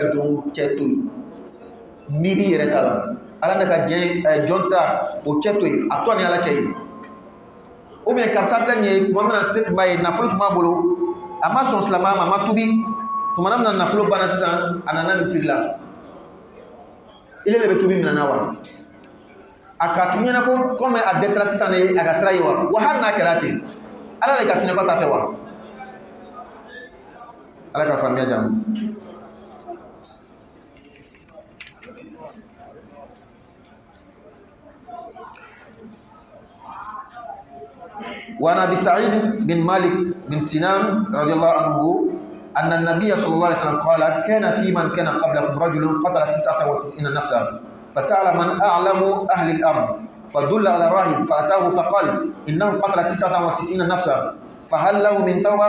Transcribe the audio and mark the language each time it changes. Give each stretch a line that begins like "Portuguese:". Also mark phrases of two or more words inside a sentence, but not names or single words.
Bambara: jɔn cɛ to yen miiri yɛrɛ t'a la ala n'a ka jɔn ta o cɛ to yen a tɔ ni ala cɛ ye
French: ou bien
Bambara: karisa filɛ nin ye tuma min na se tun b'a ye nafolo tun b'a bolo a ma sɔn silamɛya ma a ma tubi tuma min na nafolo banna sisan a nana misiri la ile le bɛ tubi minɛ na wa a ka fi ɲɛna ko komi a dɛsɛra sisan de a ka sira ye wa hali n'a kɛra ten ala le ka fi ɲɛna ko a t'a fɛ wa ala ka faamuya diya ma.
Arabic: وعن أبي سعيد بن مالك بن سنان رضي الله عنه أن النبي صلى الله عليه وسلم قال كان في من كان قبلكم رجل قتل 99 نفسا فسأل من أعلم أهل الأرض فدل على راهب فأتاه فقال إنه قتل 99 نفسا فهل له من توبة؟